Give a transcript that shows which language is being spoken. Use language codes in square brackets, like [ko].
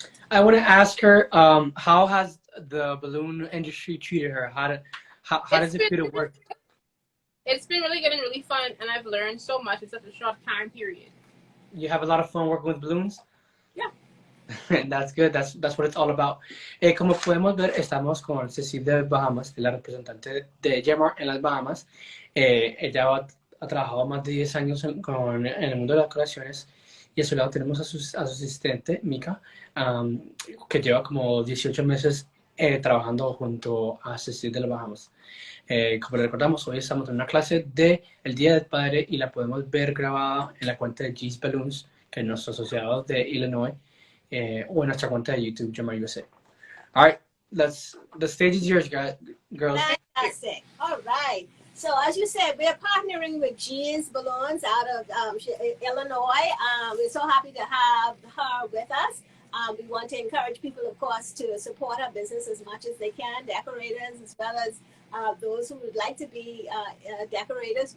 [en] I want to ask her, how has the balloon industry treated her? How does it feel to work? It's been really good and really fun, and I've learned so much in such a short time period. You have a lot of fun working with balloons? Yeah. That's good. That's what it's all about. [es] Como podemos ver, estamos con Cecil de Bahamas, la representante de Gemar en las Bahamas. Ella ha trabajado más de 10 años en el mundo de las decoraciones y a su lado tenemos a su asistente, Mika, que lleva como 18 meses trabajando junto a Cecil de las Bahamas. Como le recordamos, hoy estamos en una clase de el Día del Padre y la podemos ver grabada en la cuenta de G's Balloons, que es nuestro asociado de Illinois, o en nuestra cuenta de YouTube, Gemar USA. [en] All right, the stage is yours, girls. Fantastic. All right. So as you said, we're partnering with G's Balloons out of Illinois. We're so happy to have her with us. We want to encourage people, of course, to support our business as much as they can, decorators as well as those who would like to be decorators.